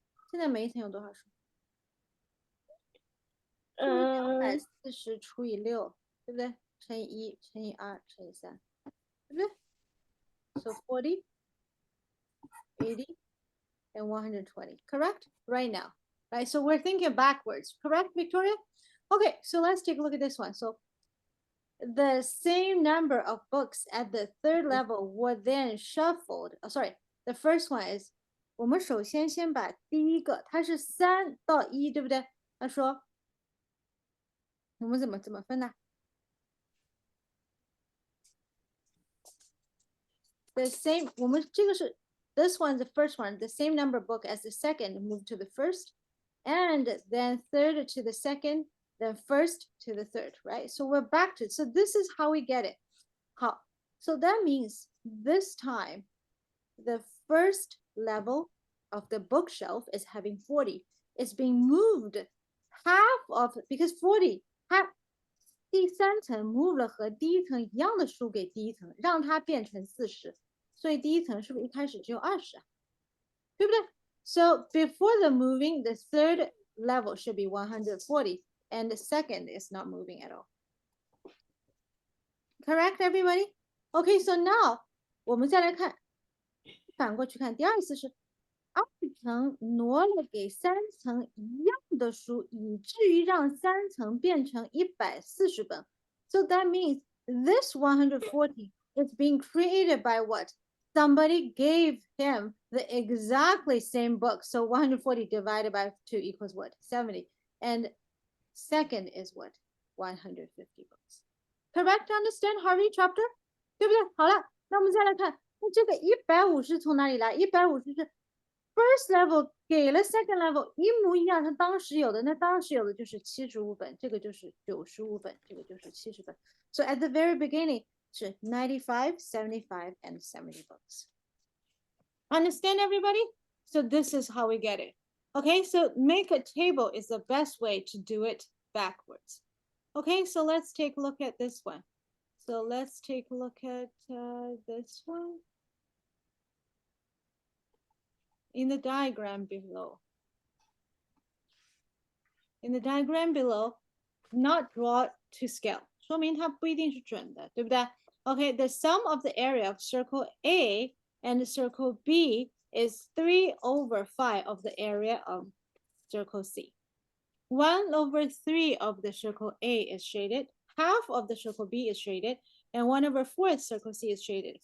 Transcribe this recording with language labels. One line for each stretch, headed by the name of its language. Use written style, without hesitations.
Chinese: 现在每一层有多少书？240除以6，对不对？乘以1乘以2乘以3，对不对？
English: So 40, 80, and 120. Correct? Right now. Right? So we're thinking backwards. Correct, Victoria? Okay, so let's take a look at this one. So the same number of books at the third level were then shuffled. Oh, sorry, the first one is
Chinese: 我们首先先把第一个，它是3到1，对不对？他说我们怎么分呢？
English: The same，
Chinese: 我们这个是
English: this one's the first one, the same number book as the second moved to the first, and then third to the second, then first to the third, right? So we're back to, so this is how we get it.
Chinese: 好,
English: so that means this time, the first level of the bookshelf is having 40. It's being moved half of, because 40, half,
Chinese: 第三层 move 了和第一层一样的书给第一层，让它变成40。所以第一层是不是一开始只有20啊？对不对？
English: So before the moving, the third level should be 140, and the second is not moving at all. Correct, everybody? Okay, so now
Chinese: 我们再来看，反过去看，第二次是2层挪了给3层一样的书，以至于让3层变成140本。
English: So that means this 140 is being created by what? Somebody gave him the exactly same book. So 140 divided by 2 equals what? 70. And second is what? 150 books. Correct? Understand Harvey chapter?
Chinese: 对不对？好了，那我们再来看，那这个150从哪里来？150是 first level 给了 second level 一模一样，它当时有的，那当时有的就是75本，这个就是95本，这个就是70本。
English: So at the very beginning 是95, 75, and 70 books. Understand everybody? So this is how we get it. Okay, so make a table is the best way to do it backwards. Okay, so let's take a look at this one. So let's take a look at this one in the diagram below. In the diagram below, not draw to scale.
Chinese: 说明它不一定是准的，对不对？
English: Okay, the sum of the area of circle A and circle B is 3/5 of the area of circle C. 1/3 of the circle A is shaded, half of the circle B is shaded, and 1/4 circle C is shaded.